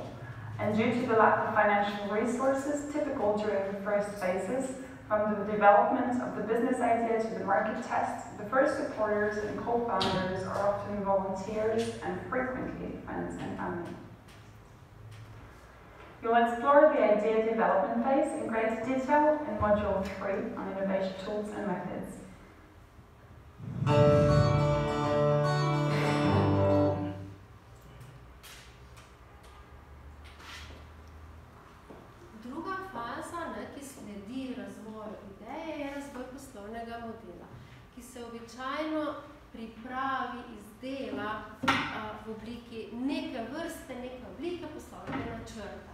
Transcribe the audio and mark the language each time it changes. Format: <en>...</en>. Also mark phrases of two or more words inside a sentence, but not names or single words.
<en>And due to the lack of financial resources typical during the first phases, from the development of the business idea to the market test, the first supporters and co-founders are often volunteers and frequently friends and family. You'll explore the idea development phase in great detail in Module 3 on innovation tools and methods.</en> <sl>Druga faza, ki sledi razvoju ideje, je razvoj poslovnega modela, ki se običajno pripravi, izdela v obliki neke vrste, neke oblike poslovnega načrta.</sl>